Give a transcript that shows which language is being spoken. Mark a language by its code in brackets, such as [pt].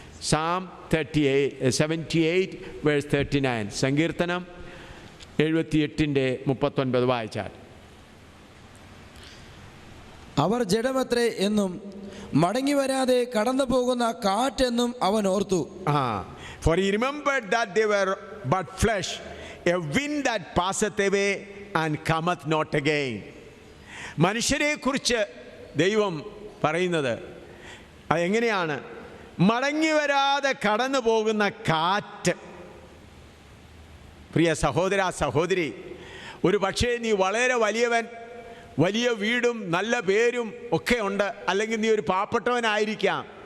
[en] Psalm 78 verse 39. [ml] സങ്കീർത്തനം 78:39 വായിച്ചാൽ. അവർ ജഡമത്രേ എന്നും മടങ്ങി വരാതെ കടന്നു പോകുന്ന കാറ്റെന്നും അവൻ ഓർത്തു. [en] For he remembered that they were but flesh, a wind that passeth away and cometh not again. [ml] മനുഷ്യരെക്കുറിച്ച് ദൈവം പറയുന്നത് അതെങ്ങനെയാണ്? മടങ്ങി വരാതെ കടന്നു പോകുന്ന കാറ്റ്. പ്രിയ സഹോദര സഹോദരി, ഒരു പക്ഷേ നീ വളരെ വലിയവൻ, വലിയ വീടും നല്ല പേരും ഒക്കെ ഉണ്ട്, അല്ലെങ്കിൽ നീ ഒരു പാവപ്പെട്ടവനായിരിക്കാം.